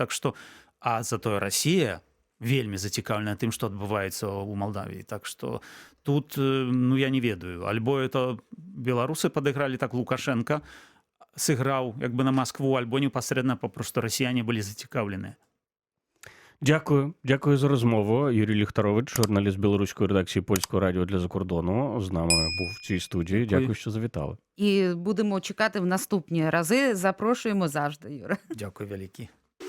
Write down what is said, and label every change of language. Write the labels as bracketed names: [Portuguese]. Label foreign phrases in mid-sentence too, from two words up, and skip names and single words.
[Belarusian] Так што, а затое Расія вельмі зацікаўлена тым, што адбываецца ў Малдавіі. Так што тут, ну я не ведаю, альбо это беларусы падыгралі так Лукашенко, сыграў як бы на Маскву, альбо непасрэдна папросту расіяне былі зацікаўленыя. [Ukrainian] Дякую за розмову. Юрій Ліхтарович, журналіст білоруської редакції Польського радіо для закордону, з нами був в цій студії. Дякую, що завітали. І будемо чекати в наступні рази. Запрошуємо завжди, Юра. Дякую, великі.